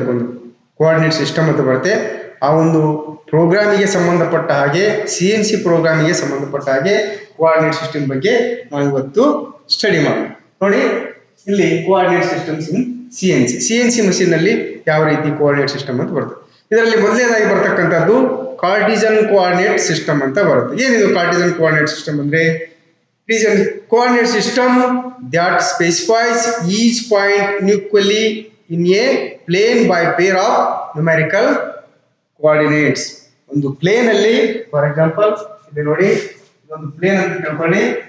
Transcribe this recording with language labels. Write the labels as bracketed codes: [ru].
[kn] ಅದಕ್ಕೊಂದು coordinate system ಅಂತ ಬರುತ್ತೆ. ಆ ಒಂದು ಪ್ರೋಗ್ರಾಮಿಗೆ ಸಂಬಂಧಪಟ್ಟ ಹಾಗೆ, CNC ಪ್ರೋಗ್ರಾಮಿಗೆ ಸಂಬಂಧಪಟ್ಟ ಹಾಗೆ ಕೋಆರ್ಡಿನೇಟ್ ಸಿಸ್ಟಮ್ ಬಗ್ಗೆ ನಾವು ಇವತ್ತು ಸ್ಟಡಿ ಮಾಡೋಣ. ನೋಡಿ, ಇಲ್ಲಿ coordinate systems in CNC machine ನಲ್ಲಿ ಯಾವ ರೀತಿ ಕೋಆರ್ಡಿನೇಟ್ ಸಿಸ್ಟಮ್ ಅಂತ ಬರುತ್ತೆ. ಇದರಲ್ಲಿ ಮೊದಲನೇದಾಗಿ ಬರ್ತಕ್ಕಂಥದ್ದು ಕಾರ್ಟಿಸನ್ ಕೋಆರ್ಡಿನೇಟ್ ಸಿಸ್ಟಮ್ ಅಂತ ಬರುತ್ತೆ. ಏನಿದು ಕಾರ್ಟಿಸನ್ ಕೋಆರ್ಡಿನೇಟ್ ಸಿಸ್ಟಮ್ ಅಂದ್ರೆ? [en] It is a coordinate system that specifies each point uniquely in a plane by pair of numerical coordinates. [kn] ಒಂದು ಪ್ಲೇನ್ ಅಲ್ಲಿ, ಫಾರ್ ಎಕ್ಸಾಂಪಲ್ ಇಲ್ಲಿ ನೋಡಿ, ಇದೊಂದು ಪ್ಲೇನ್ ಅಂತ ತಿಳ್ಕೊಳ್ಳಿ.